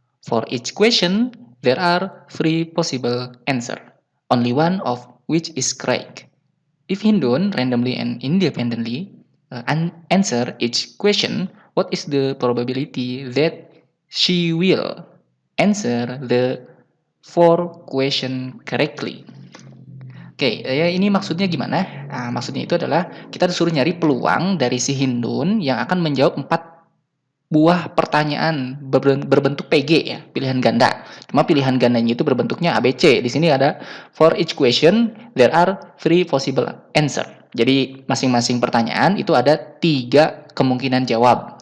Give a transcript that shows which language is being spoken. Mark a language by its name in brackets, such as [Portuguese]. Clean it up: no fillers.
[English] For each question, there are 3 possible answer, only one of which is correct. If Hindun randomly and independently answer each question, what is the probability that she will answer the 4 question correctly? [Indonesian] Oke, ya ini maksudnya gimana? Nah, maksudnya itu adalah kita disuruh nyari peluang dari si Hindun yang akan menjawab 4 buah pertanyaan berbentuk PG ya, pilihan ganda. Cuma pilihan gandanya itu berbentuknya ABC. Di sini ada [English] for each question there are 3 possible answer. [Indonesian] Jadi masing-masing pertanyaan itu ada 3 kemungkinan jawab.